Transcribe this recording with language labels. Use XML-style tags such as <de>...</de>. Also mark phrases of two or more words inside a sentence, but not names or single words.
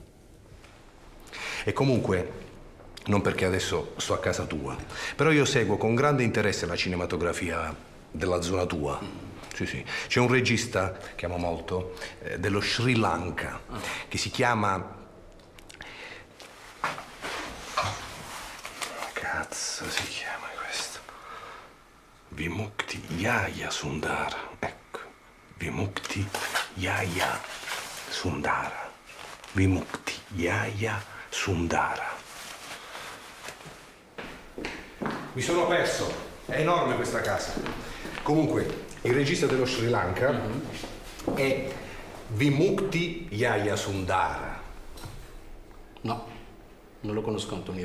<it>E comunque, non perché adesso sto a casa tua, però io seguo con grande interesse la cinematografia della zona tua. Sì, sì. C'è un regista che amo molto, dello Sri Lanka, che si chiama... Cazzo si chiama questo? Vimukti Jaya Sundara. Ecco. Vimukti Jaya Sundara. Vimukti Jaya Sundara. Mi sono perso. È enorme questa casa. Comunque, il regista dello Sri Lanka è Vimukti Jaya Sundara. No, non lo conosco, Antonio.</it>